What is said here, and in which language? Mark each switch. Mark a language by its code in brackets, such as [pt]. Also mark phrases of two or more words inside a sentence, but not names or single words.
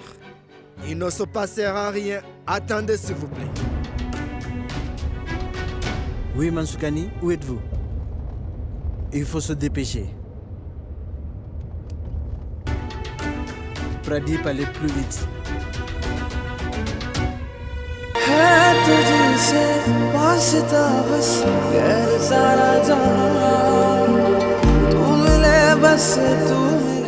[fr] il ne se passera rien. Attendez, s'il vous plaît. Oui, Mansoukani, où êtes-vous? Il faut se dépêcher. Pradip, allez plus vite. [hi] है तुझसे वास्ता बस गैर सारा जहां तू मिले बस तू